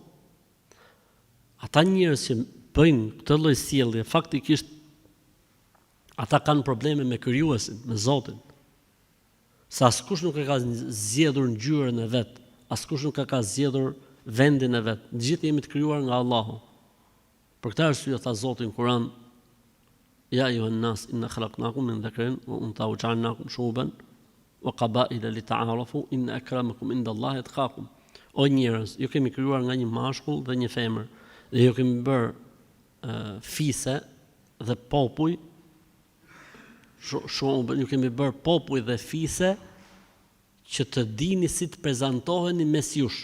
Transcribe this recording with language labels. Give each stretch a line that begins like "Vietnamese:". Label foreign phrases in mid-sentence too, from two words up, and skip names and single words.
Albanian: Ata njerëz që bëjnë këtë lloj sjellje, faktikisht ata kanë probleme me krijuesin, me Zotin. Sa askush nuk e ka zgjedhur ngjyrën e vet, askush nuk e ka zgjedhur vendin e vet. Të gjithë jemi të krijuar nga Allahu. Për këtë arsye tha Zoti në Kur'an:
Arabic: يا أيها الناس إنا خلقناكم من ذكر وأنثى وجعلناكم شعوبا وقبائل لتعارفوا إن أكرمكم عند الله أتقاكم.
Albanian: O njerëz, ju kemi krijuar nga një mashkull dhe një femër, dhe ju kemi bërë fise dhe popull, ju kemi bërë popull dhe fise që të dini si të prezantoheni mes jush.